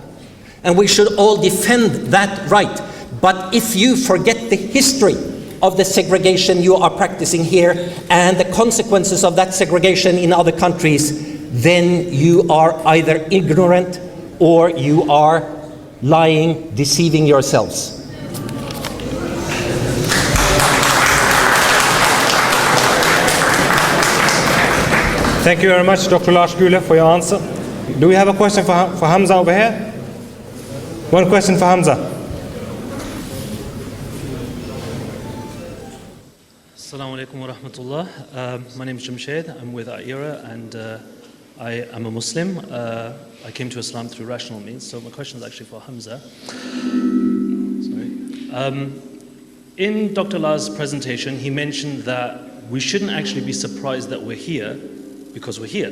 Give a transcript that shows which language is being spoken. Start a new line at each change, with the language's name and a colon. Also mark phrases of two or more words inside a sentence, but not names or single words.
English: And we should all defend that right. But if you forget the history of the segregation you are practicing here and the consequences of that segregation in other countries, then you are either ignorant or you are lying, deceiving yourselves. Thank you very much, Dr. Lars Gule, for your answer. Do we have a question for Hamza over here? One question for Hamza.
Arabic: السلام عليكم ورحمة الله.
English: My name is Jamshed. I'm with AIRA, and I am a Muslim. I came to Islam through rational means, so my question is actually for Hamza. Sorry. In Dr. Lars' presentation, he mentioned that we shouldn't actually be surprised that we're here because we're here.